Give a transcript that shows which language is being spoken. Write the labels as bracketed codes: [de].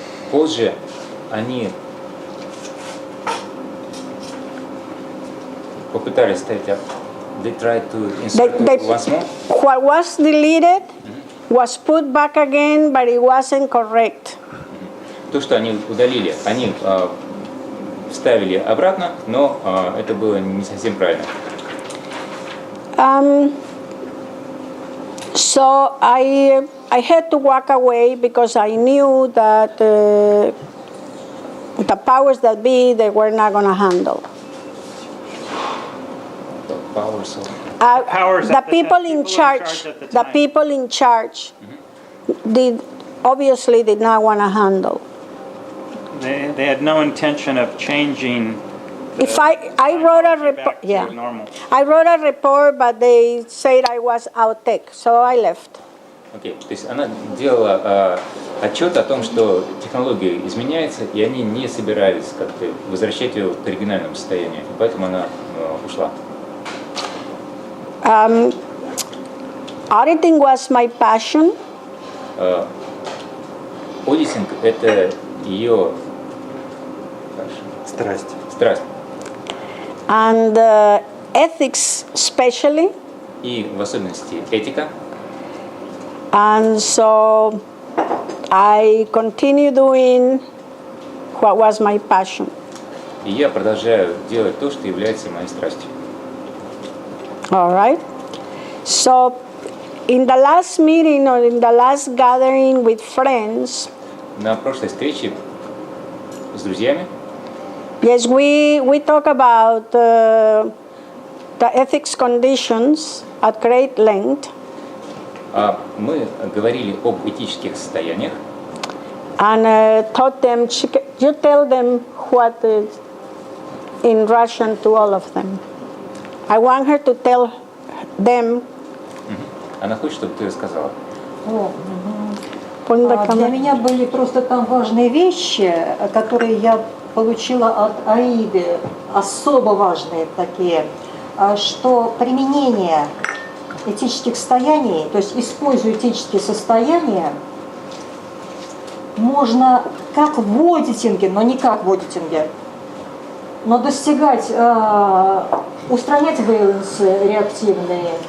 [ru] Позже они попытались ставить, [en] they tried to insert it once more. What was deleted was put back again, but it wasn't correct. [ru] То, что они удалили, они вставили обратно, но это было не совсем правильно. [en] So I had to walk away because I knew that the powers that be, they were not going to handle. Powers of... The people in charge, the people in charge, obviously did not want to handle. They had no intention of changing If I wrote a report, back to yeah, normal. I wrote a report, but they said I was outtake, so I left. [ru] Окей, то есть она делала отчет о том, что технология изменяется, и они не собирались как-то возвращать ее к оригинальному состоянию, и поэтому она ушла. [en] Auditing was my passion, [ru] Аудитинг – это ее Страсть. страсть, [en] and ethics especially. [ru] и в особенности этика. [en] And so I continue doing what was my passion. [ru] И я продолжаю делать то, что является моей страстью. [en] All right. So in the last meeting or in the last gathering with friends, [ru] На прошлой встрече с друзьями [en] yes, we talk about the ethics conditions at great length. [ru] мы говорили об этических состояниях, [en] And taught them, you tell them what is in Russian to all of them. I want her to tell them. [ru] она хочет, чтобы ты рассказала. Для меня были просто там важные вещи, которые я получила от Аиды, особо важные такие, что применение этических состояний, то есть используя этические состояния, можно как в аудитинге, но не как в аудитинге, но достигать, устранять вейленсы реактивные.